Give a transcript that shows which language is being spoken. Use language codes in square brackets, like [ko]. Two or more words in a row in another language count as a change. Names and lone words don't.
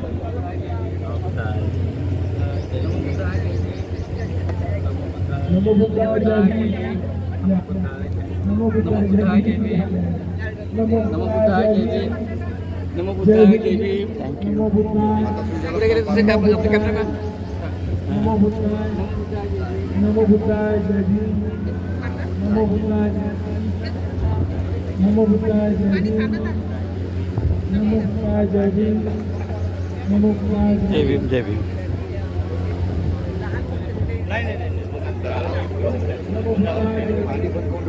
[pi] नमो बुद्धाय [mr] जय भीम. [pi] नमो बुद्धाय [mr] जय भीम. [pi] नमो बुद्धाय [mr] जय भीम. [pi] नमो बुद्धाय [mr] जय भीम. [pi] नमो बुद्धाय. [mr] पुढे गेले तसे काय आपलं कॅमेरा. [pi] नमो बुद्धाय. नमो बुद्धाय [mr] जय भीम. [pi] नमो बुद्धाय [mr] जय भीम. [pi] नमो बुद्धाय [mr] जय भीम. [pi] नमो बुद्धाय [mr] जय भीम. [pi] नमो बुद्धाय [mr] जय भीम जय भीम. [pi] नमो बुद्धाय [mr] जय भीम.